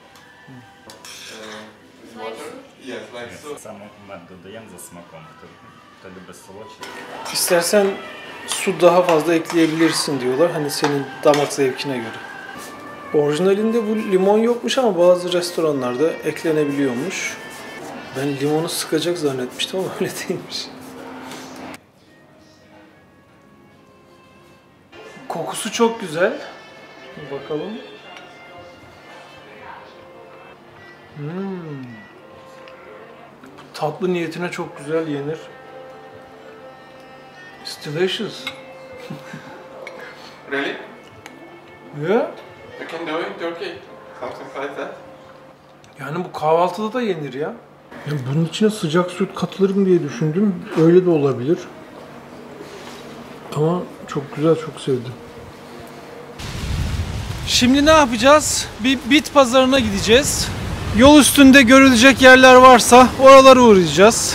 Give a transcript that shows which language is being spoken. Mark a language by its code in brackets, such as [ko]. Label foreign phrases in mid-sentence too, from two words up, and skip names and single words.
[uk] Саме мед додаємо за смаком. Хто любить солодше. [tr] İstersen su daha fazla ekleyebilirsin diyorlar. Hani senin damak zevkine göre. Orijinalinde bu limon yokmuş ama bazı restoranlarda eklenebiliyormuş. Ben limonu sıkacak zannetmiştim ama öyle değilmiş. Kokusu çok güzel. Şimdi bakalım. Tatlı niyetine çok güzel yenir. [en] It's delicious. Really? Yeah. You can do it in Turkey. Something like that. [tr] Yani bu kahvaltıda da yenir ya. Yani bunun içine sıcak süt katılırım diye düşündüm. Öyle de olabilir. Ama çok güzel, çok sevdim. Şimdi ne yapacağız? Bir bit pazarına gideceğiz. Yol üstünde görülecek yerler varsa oralara uğrayacağız.